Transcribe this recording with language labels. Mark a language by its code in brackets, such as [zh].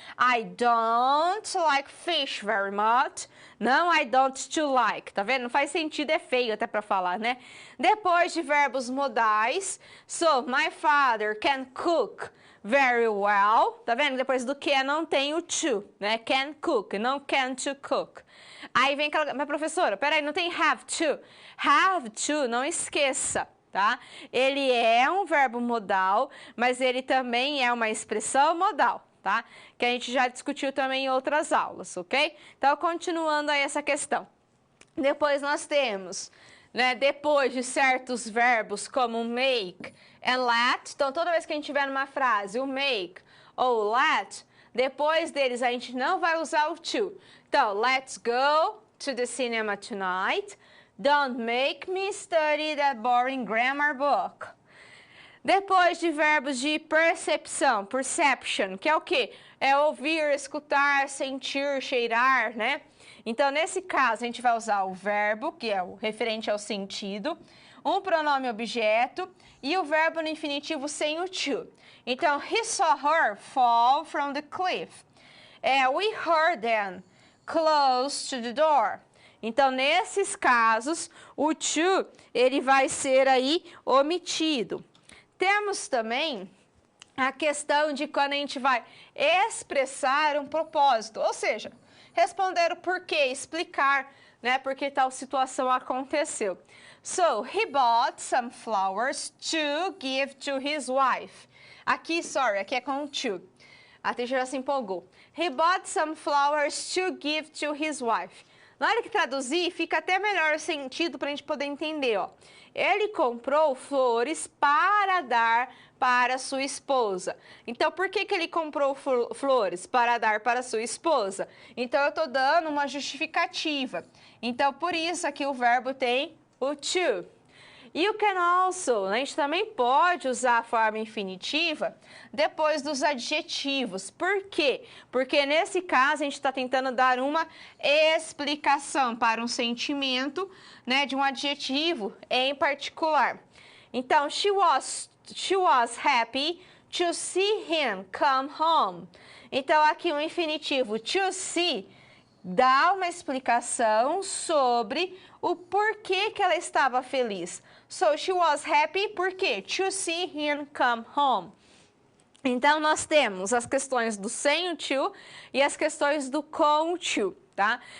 [en] I don't like fish very much. Não, I don't to like. [pt] Tá vendo? Não faz sentido, é feio até para falar, né? Depois de verbos modais, [en] so my father can cook very well. [pt] Tá vendo? Depois do que não tem o to, né? [en] Can cook, [pt] não [en] can to cook. [pt] Aí vem aquela, mas professora, peraí, não tem have to. Have to, não esqueça. tá? Ele é um verbo modal, mas ele também é uma expressão modal, tá? Que a gente já discutiu também em outras aulas, ok? Então, continuando aí essa questão. Depois nós temos, né, depois de certos verbos como make and let, então toda vez que a gente tiver numa frase o make ou let, depois deles a gente não vai usar o to. [en] Então, let's go to the cinema tonight. Don't make me study that boring grammar book. [pt] Depois de verbos de percepção, perception, que é o quê? É ouvir, escutar, sentir, cheirar, né? Então, nesse caso, a gente vai usar o verbo, que é o referente ao sentido, um pronome objeto e o verbo no infinitivo sem o to. [en] Então, he saw her fall from the cliff. We heard them close to the door. [pt] Então, nesses casos, o to, ele vai ser aí omitido. Temos também a questão de quando a gente vai expressar um propósito, ou seja, responder o porquê, explicar, né, por que tal situação aconteceu. [en] So, he bought some flowers to give to his wife. [pt] Aqui é com to. A teacher já se empolgou. [en] He bought some flowers to give to his wife. [pt] Na hora que traduzir, fica até melhor o sentido para a gente poder entender, ó. Ele comprou flores para dar para sua esposa. Então, por que ele comprou flores para dar para sua esposa? Então, eu estou dando uma justificativa. Então, por isso aqui o verbo tem o to. [en] You can also, [pt] a gente também pode usar a forma infinitiva depois dos adjetivos. Por quê? Porque nesse caso a gente está tentando dar uma explicação para um sentimento, né, de um adjetivo em particular. [en] Então, she was happy to see him come home. [pt] Então, aqui o infinitivo to see dá uma explicação sobre o porquê que ela estava feliz. [en] So, she was happy, [pt] por quê? [en] To see him come home. [pt] Então, nós temos as questões do sem o to e as questões do com o to, tá?